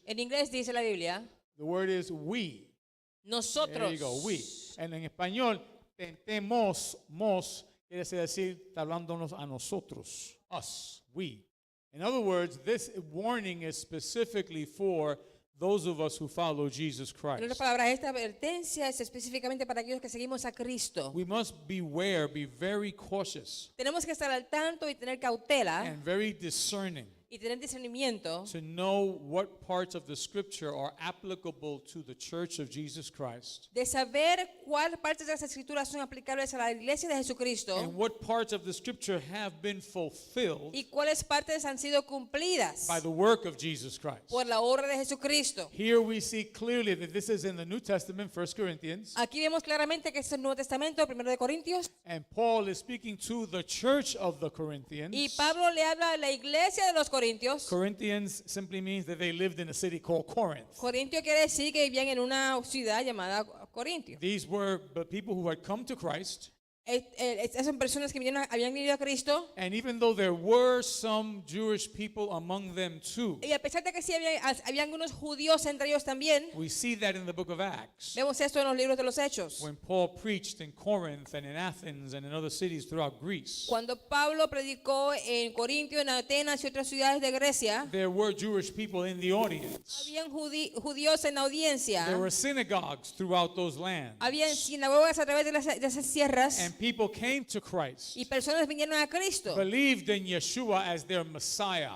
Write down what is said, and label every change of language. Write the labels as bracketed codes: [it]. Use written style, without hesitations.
[es] En inglés dice la Biblia, [en] the word is we. There [es] nosotros. [en] you go, we. [es] And en español, tentemos, quiere decir, está hablándonos a nosotros, [en] us, we. In other words, this warning is specifically for those of us who follow Jesus [es] En otras [en] Christ. [es] palabras, esta advertencia es específicamente para aquellos que seguimos a Cristo. [en] We must beware, be very cautious, [es] Tenemos que estar al tanto y tener cautela [en] and very discerning [es] y tener discernimiento [en] to know what parts of the scripture are applicable to the church of Jesus Christ [es] de saber cuáles partes de las escrituras son aplicables a la iglesia de Jesucristo [en] and what parts of the scripture have been fulfilled [es] y cuáles partes han sido cumplidas [en] by the work of Jesus Christ. [es] por la obra de Jesucristo. [en] Here we see clearly that this is in the New Testament, 1 Corinthians, [es] Aquí vemos claramente que es el Nuevo Testamento, 1 de Corintios, [en] and Paul is speaking to the church of the [es] y [en] Corinthians. [es] Pablo le habla a la iglesia de los Corintios. [en] Corinthians simply means that they lived in a city called Corinth. [es] Corintio quiere decir que vivían en una ciudad llamada Corintio. [en] These were the people who had come to Christ, [es] Estas son personas que habían venido a Cristo. [en] and even though there were some Jewish people among them too, [es] Y a pesar de que sí había algunos judíos entre ellos también, [en] we see that in the book of Acts, [es] vemos esto en los libros de los Hechos. [en] when Paul preached in Corinth and in Athens and in other cities throughout Greece. [es] Cuando Pablo predicó en Corintio, en Atenas y otras ciudades de Grecia, [en] There were Jewish people in the audience. [es] habían judíos en la audiencia, [en] There were synagogues throughout those lands. [es] habían sinagogas a través de esas sierras, [en] And [es] Mesías. [en] people came to Christ, [es] Y personas vinieron a Cristo. [en] believed in Yeshua as their Messiah.